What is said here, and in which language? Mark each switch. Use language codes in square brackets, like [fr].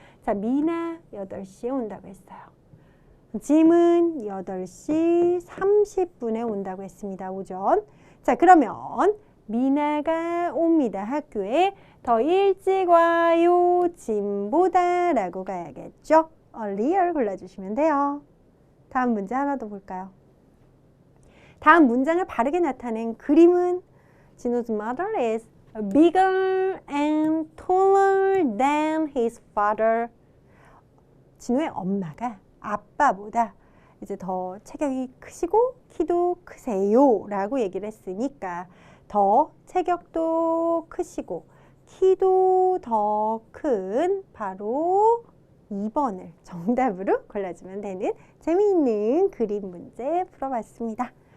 [ko] 자, 미나 8시에 온다고 했어요. 짐은 8시 30분에 온다고 했습니다. 오전. 자, 그러면 미나가 옵니다. 학교에 더 일찍 와요. 짐보다 라고 가야겠죠. earlier 골라주시면 돼요. 다음 문제 하나 더 볼까요? 다음 문장을 바르게 나타낸 그림은 [en] 진호's mother is bigger and taller than his father. [ko] 진호의 엄마가 아빠보다 이제 더 체격이 크시고 키도 크세요 라고 얘기를 했으니까 더 체격도 크시고 키도 더 큰 바로 2번을 정답으로 골라주면 되는 재미있는 그림 문제 풀어봤습니다.